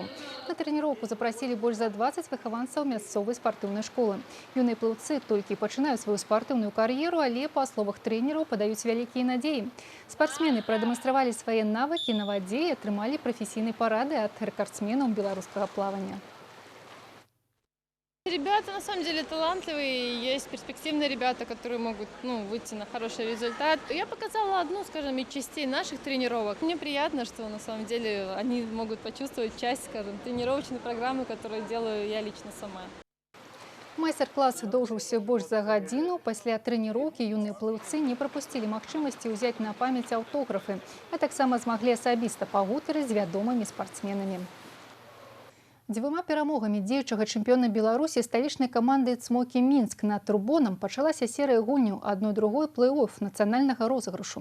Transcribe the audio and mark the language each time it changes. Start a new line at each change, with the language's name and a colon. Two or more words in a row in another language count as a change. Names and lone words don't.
Belarusian: На трэніроўку запрасілі больш за 20 выхаванцаў мясцовай спартыўнай школы. Юныя плыўцы толькі пачынаюць сваю спартыўную кар'еру, але, па словах трэнераў, падаюць вялікія надзеі. Спартсмены прадэманстравалі свае навыкі на вадзе і атрымалі прафесійныя парады ад рэкардсменаў беларускага плавання.
Russian: Ребята на самом деле талантливые, есть перспективные ребята, которые могут выйти на хороший результат. Я показала одну, скажем, из частей наших тренировок. Мне приятно, что на самом деле они могут почувствовать часть, скажем, тренировочной программы, которую делаю я лично сама.
Belarusian: Майстар-клас доўжыўся больш за гадзіну. Пасля трэніроўкі юныя плыўцы не прапусцілі магчымасці ўзяць на памяць аўтографы, а таксама змаглі асабіста пагутарыць з вядомымі спартсменамі. 2 перамогамі дзеючага чэмпіёна Беларусі сталічнай каманды «Цмокі Мінск» над Турбонам пачалася серыя гульняў адной-другой плэй-оф нацыянальнага розыгрышу.